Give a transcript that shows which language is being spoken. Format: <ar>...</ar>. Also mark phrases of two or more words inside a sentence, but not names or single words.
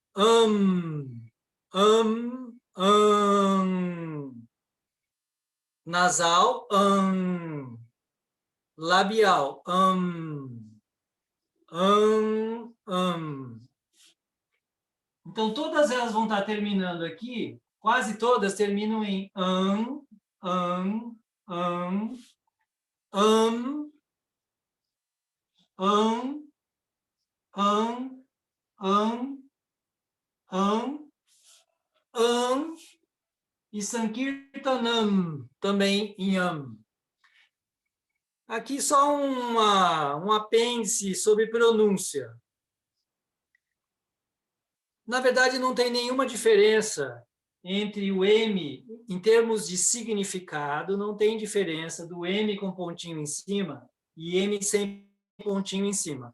<pt>Nasal, labial, Então, todas elas vão estar terminando aqui, quase todas terminam em am, am, am, am, am, am, e Sankirtanam, também em am. Aqui só um apêndice sobre pronúncia. Na verdade, não tem nenhuma diferença entre o M, em termos de significado, não tem diferença do M com pontinho em cima e M sem pontinho em cima.</pt>